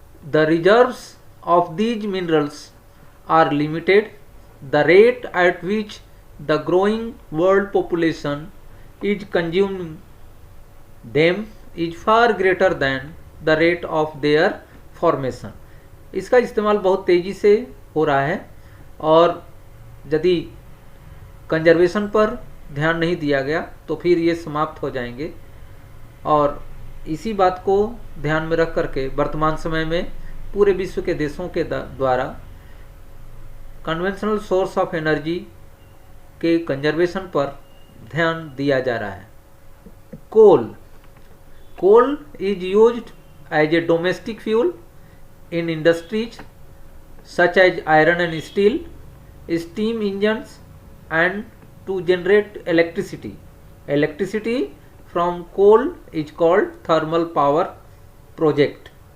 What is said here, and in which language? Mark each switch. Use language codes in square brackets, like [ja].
[en] The reserves of these minerals are limited. The rate at which the growing world population is consuming them is far greater than the rate of their formation. [hi] इसका इस्तेमाल बहुत तेज़ी से हो रहा है और यदि कंजर्वेशन पर ध्यान नहीं दिया गया तो फिर ये समाप्त हो जाएंगे. और इसी बात को ध्यान में रख करके वर्तमान समय में पूरे विश्व के देशों के द्वारा कन्वेंशनल सोर्स ऑफ एनर्जी के कंजर्वेशन पर ध्यान दिया जा रहा है. [en] Coal. Coal is used as a domestic fuel in industries such as iron and steel, steam engines and to generate electricity. Electricity from coal is called thermal power project.